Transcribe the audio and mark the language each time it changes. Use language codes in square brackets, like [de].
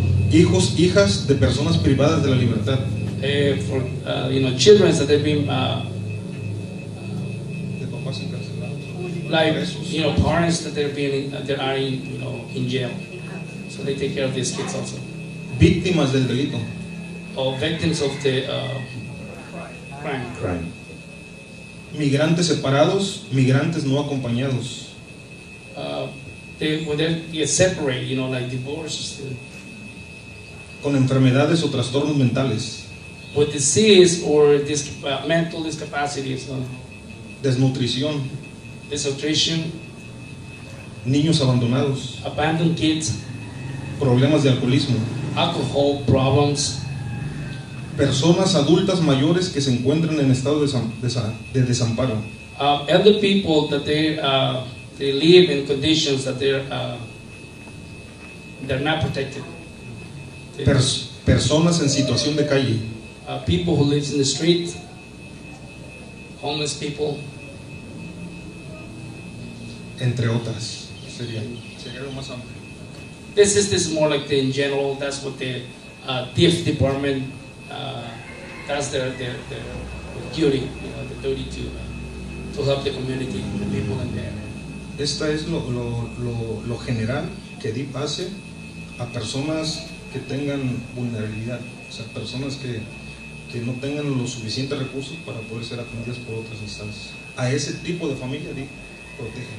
[es] Hijos, hijas de personas privadas de la libertad. [en] For children that they've been [es] de papás encarcelados. [en] Like parents that they're being that are in jail, so they take care of these kids also. [es] Víctimas del delito. [en] Or victims of the crime. [es] Migrantes separados, migrantes no acompañados. [en] When they get separated, like divorces. [es] Con enfermedades o trastornos mentales. [en] With disease or mental discapacities. [es] Desnutrición. [en] Desnutrition. [es] Niños abandonados. [en] Abandoned kids. [es] Problemas de alcoholismo. [en] Alcohol problems. [es] Personas adultas mayores que se encuentran en estado de desamparo. [en] Elder people that they live in conditions that they're not protected. [es] Personas en situación de calle. [en] People who live in the street. Homeless people. [es] Entre otras. Sería lo más amplio. [en] This is more like in general. That's what the DIF department. That's their duty. The duty to help the community, the people in there. [es] Esta es lo general que DIF hace a personas que tengan vulnerabilidad, o sea, personas que no tengan los suficientes recursos para poder ser atendidas por otras instancias. A ese tipo de familia DIF protege.